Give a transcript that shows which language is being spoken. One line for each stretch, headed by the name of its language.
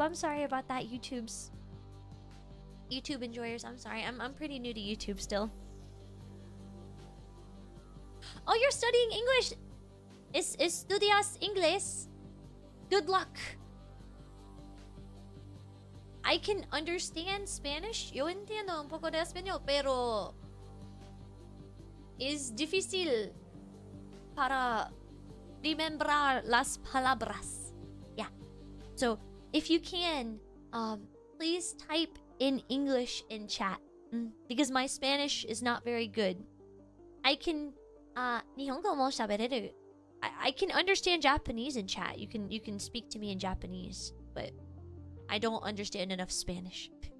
English: I'm sorry about that, YouTube enjoyers. I'm sorry. I'm pretty new to YouTube still. Oh, you're studying English.
Spanish: Estudias Inglés.
English: Good luck. I can understand Spanish.
Spanish: Yo entiendo un poco de español, pero es difícil para remembrar las palabras.
English: Yeah. So, if you can, please type in English in chat. Because my Spanish is not very good. I can,
Japanese: Nihongo mo shabereru.
English: I can understand Japanese in chat. You can speak to me in Japanese, but I don't understand enough Spanish.